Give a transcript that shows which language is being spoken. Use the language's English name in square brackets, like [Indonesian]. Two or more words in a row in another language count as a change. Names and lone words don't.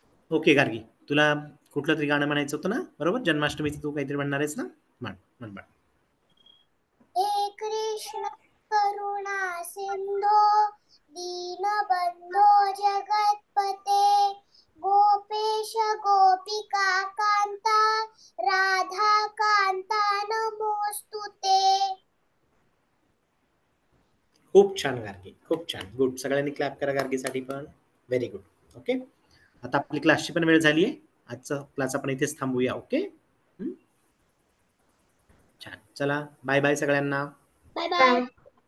[Marathi] ओके गार्गी, तुला कुठलं तरी गाणं म्हणायचं होतं ना, बरोबर? जन्माष्टमीचं तू काहीतरी म्हणणार आहेस ना? म्हण बाळ. [Sanskrit] हे कृष्ण करुणा सिंधो दीनबंधो जगतपते गोपेश गोपिका कांता राधा कांता नमोस्तुते. [Marathi] खूप छान गार्गी, खूप छान. गुड. सगळ्यांनी क्लॅप करा गार्गीसाठी पण. [English] very good. [Marathi] ओके, आता आपली क्लासची पण वेळ झाली आहे. आजचा क्लास आपण इथेच थांबूया. ओके, छान. चला, [English] bye bye [Marathi] सगळ्यांना. [English] bye bye.